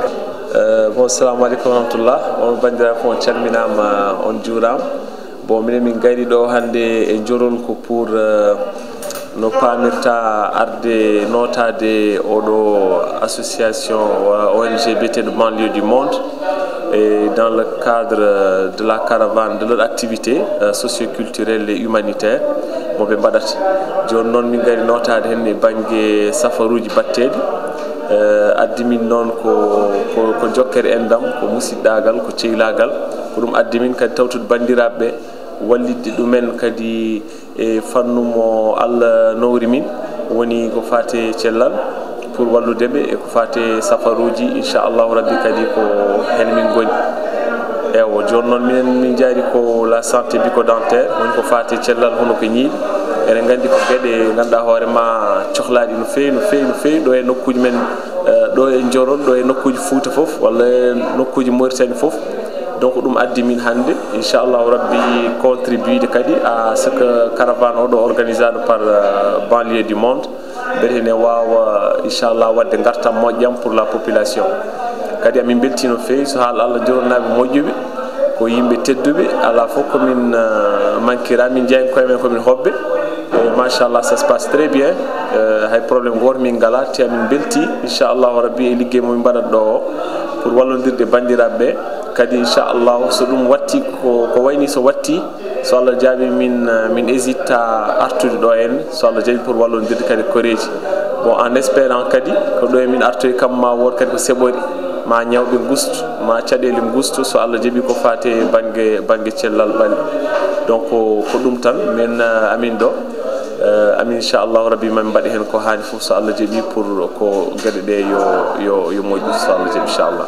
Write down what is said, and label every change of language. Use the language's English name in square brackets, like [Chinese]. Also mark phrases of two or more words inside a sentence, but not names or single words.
[Fula] Bon, assalamu alaikum warahmatullah. On bandira ko on calminama on juuram. Bon, minen min gayri ɗo hande e jorol ko pour no pamirta arde notade oɗo association ONG biyeteɗo banlieue du monde [French] et dans le cadre de la caravane de leur activité socio-culturelle et humanitaire [Fula] mo ɓe mbaɗata. Joni noon min gari notade hen e banggue safaruji batteɗi addi min noon ko jokkere endam ko musidɗagal ko ceylagal ko ɗum addi min kadi tawtude bandiraɓeɓe wallidde ɗumen kadi e fannu mo Allah nowri min woni ko fate cellal pour walludeɓe e ko fate safaruji inchallahu rabbi kadi ko hen min goni ewo joni noon minen min jaari ko [French] la santé bucco-dentaire [Fula] woni ko fate cellal hono ko ñiiɗi eɗen gandi ko gueɗe ganduɗa hoorema cohlaɗi no fewi no fewi no fewi ɗo e nokkuji men ɗo e Jorol ɗo e nokkuji Fouta foof walla e nokkuji Mauritanie foof donc ɗum addi min hande inchallahu rabbi contribuide kadi [French] à ce que [Fula] caravane oɗo organisado par banlieue du monde beete ene wawa inchallah wadde gartam moƴƴam [French] pour la population [Fula] kadi amin belti no fewi so haala Allah joronnaɓe moƴƴuɓe ko yimɓe tedduɓe ala fof komin manquira min jeeyi koye men komin hobbe machallah [French] ça se passe très bien [Fula] hay probléme goto min ngala te amin belti inchallahu rabbi e liggey momin mbaɗat ɗo o pour wallodirde bandiraɓeɓe kadi inchallahu so ɗum watti ko wayni so watti so Allah jaaɓi min hésite artude ɗo en so Allah jaaɓi pour wallodirde kadi koreji bon [French] en espérant [Fula] kadi ko ɗo e min artoy kam ma wod kadi ko seɓori ma ñawɓe gustu ma caɗele gustu so Allah jaaɓi ko fate banggue cellal ɓali donc ko ɗum tan min amin ɗo amin inchallahu rabbi mami mbaɗi hen ko hani foof so Allah jaaɓi pour ko gueɗe ɗe yo moƴƴu so Allah jaaɓi inchallah